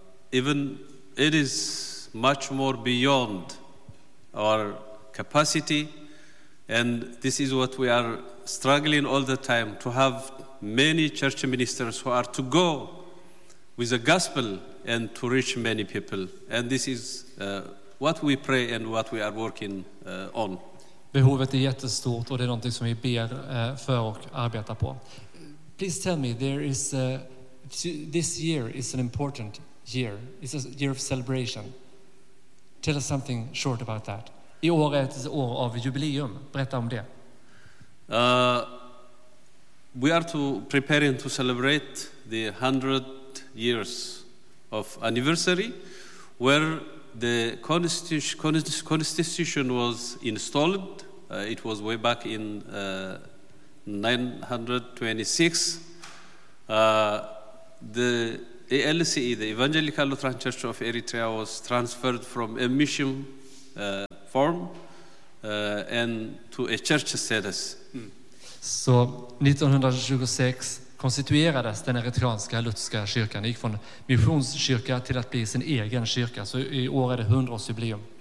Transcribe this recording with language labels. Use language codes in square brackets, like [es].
[en] Even it is much more beyond our capacity. And this is what we are struggling all the time, to have many church ministers who are to go with the gospel and to reach many people. And this is what we pray and what we are working on. [sv] Behovet är jättestort, och det är någonting som vi ber för och arbetar på. [en] Please tell me, there is this year is an important year. It's a year of celebration. Tell us something short about that. [sv] I år är ett år av jubileum. Berätta om det. [en] We are to preparing to celebrate the 100 years of anniversary, where the constitution was installed. It was way back in 926. The ELCE, the Evangelical Lutheran Church of Eritrea, was transferred from a mission form and to a church status. [sv] Så 1926 konstituerades den eritreanska lutherska kyrkan. Det gick från missionskyrka till att bli sin egen kyrka. Så i år är det 100-årsjubileum.